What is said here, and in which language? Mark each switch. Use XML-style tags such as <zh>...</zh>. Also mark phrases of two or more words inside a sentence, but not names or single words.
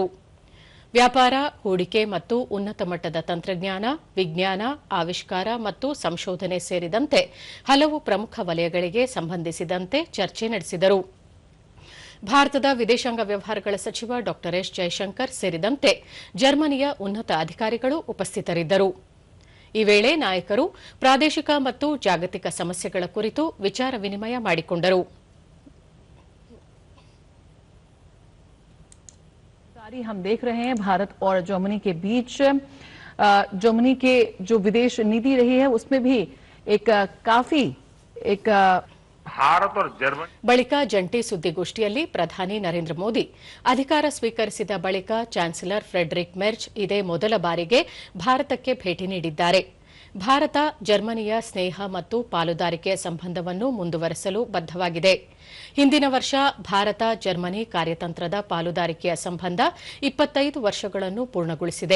<kn>ವ್ಯಾಪಾರ, ಹೂಡಿಕೆ ಮತ್ತು ಉನ್ನತ ಮಟ್ಟದ ತಂತ್ರಜ್ಞಾನ, ವಿಜ್ಞಾನ, ಆವಿಷ್ಕಾರ ಮತ್ತು ಸಂಶೋಧನೆ ಸೇರಿದಂತೆ ಹಲವು ಪ್ರಮುಖ ವಲಯಗಳಿಗೆ ಸಂಬಂಧಿಸಿದಂತೆ ಚರ್ಚೆ ನಡೆಸಿದರು. ಭಾರತದ ವಿದೇಶಾಂಗ ವ್ಯವಹಾರಗಳ ಸಚಿವ ಡಾ ಎಸ್ ಜೈಶಂಕರ್ ಸೇರಿದಂತೆ ಜರ್ಮನಿಯ ಉನ್ನತ ಅಧಿಕಾರಿಗಳು ಉಪಸ್ಥಿತರಿದ್ದರು. ಈ ವೇಳೆ ನಾಯಕರು ಪ್ರಾದೇಶಿಕ ಮತ್ತು ಜಾಗತಿಕ ಸಮಸ್ಯೆಗಳ ಕುರಿತು ವಿಚಾರ ವಿನಿಮಯ ಮಾಡಿಕೊಂಡರು.</kn> <hi>हम देख रहे हैं भारत और जर्मनी के बीच जर्मनी के जो विदेश नीति रही है उसमें भी काफी भारत और जर्मनी</hi> <kn>ಬಳಿಕ ಜಂಟಿ ಸುದ್ದಿಗೋಷ್ಠಿಯಲ್ಲಿ ಪ್ರಧಾನಿ ನರೇಂದ್ರ ಮೋದಿ ಅಧಿಕಾರ ಸ್ವೀಕರಿಸಿದ ಬಳಿಕ ಚಾನ್ಸಲರ್ ಫ್ರೆಡರಿಕ್ ಮೆರ್ಜ್ ಇದೇ ಮೊದಲ ಬಾರಿಗೆ ಭಾರತಕ್ಕೆ ಭೇಟಿ ನೀಡಿದ್ದಾರೆ. ಭಾರತ ಜರ್ಮನಿಯ ಸ್ನೇಹ ಮತ್ತು ಪಾಲುದಾರಿಕೆಯ ಸಂಬಂಧವನ್ನು ಮುಂದುವರೆಸಲು ಬದ್ದವಾಗಿದೆ. ಹಿಂದಿನ ವರ್ಷ ಭಾರತ ಜರ್ಮನಿ ಕಾರ್ಯತಂತ್ರದ ಪಾಲುದಾರಿಕೆಯ ಸಂಬಂಧ 25 ವರ್ಷಗಳನ್ನು ಪೂರ್ಣಗೊಳಿಸಿದೆ.</kn>